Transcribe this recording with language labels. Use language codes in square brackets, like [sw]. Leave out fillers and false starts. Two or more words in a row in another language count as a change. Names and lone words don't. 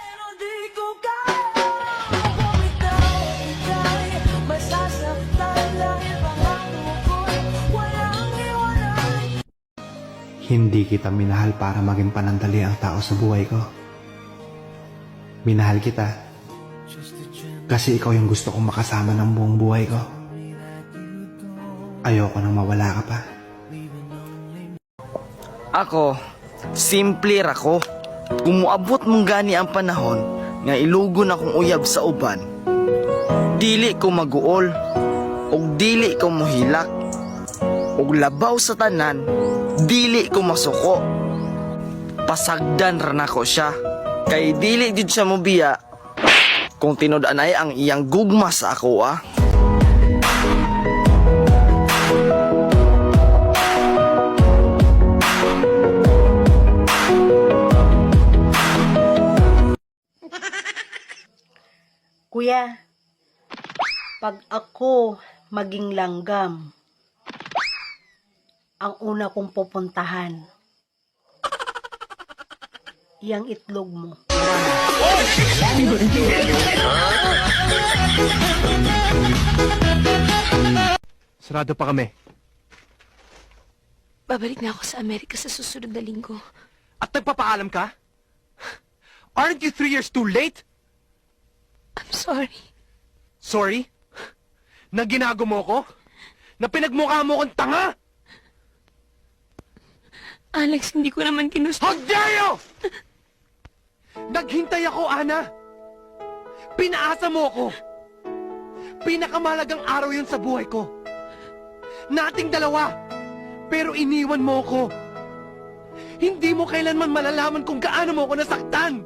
[tl] Hindi kita minahal para maging panandali ang tao sa buhay ko. Minahal kita kasi ikaw yung gusto kong makasama ng buong buhay ko. Ayoko nang mawala ka pa. [ceb] Ako, simple ako. Kung muabot mong gani ang panahon nga ilugon akong uyab sa uban, dili ko maguol. ug dili ko mohilak. Ug labaw sa tanan, dili ko masuko. Pasagdan ra nako siya. Kay dili jud siya mobiya kung tinud-anay ang iyang gugma sa ako ah. [tl] Kuya, pag ako maging langgam, ang una kong pupuntahan, iyang itlog mo. Sarado pa kami. Babalik na ako sa Amerika sa susunod na linggo. At nagpapaalam ka? [en] Aren't you 3 years too late? I'm sorry. Sorry? [tl] Na ginago mo ko? Na pinagmukha mo kong tanga? Alex, hindi ko naman ginusto. [en] How dare you! [tl] Naghintay ako, Ana. Pinaasa mo ko. Pinakamalagang araw yun sa buhay ko. Nating dalawa. Pero iniwan mo ko. Hindi mo kailanman malalaman kung gaano mo ko nasaktan.